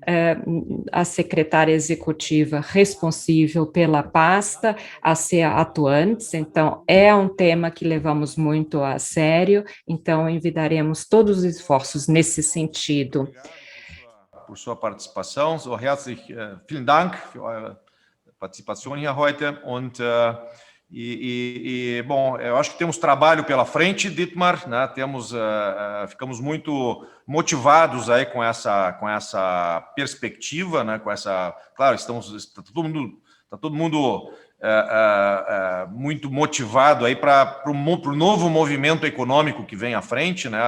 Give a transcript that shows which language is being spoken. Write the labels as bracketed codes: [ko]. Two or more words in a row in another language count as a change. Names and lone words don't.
[pt] a secretária executiva responsável pela pasta a ser atuantes, então é um tema que levamos muito a sério, então envidaremos todos os esforços nesse sentido. Por sua participação, [de] vielen Dank für eure Partizipation hier heute und [pt] Bom, eu acho que temos trabalho pela frente, Dietmar, né? Ficamos muito motivados aí com essa perspectiva, né? Claro, está todo mundo muito motivado aí para o novo movimento econômico que vem à frente, né?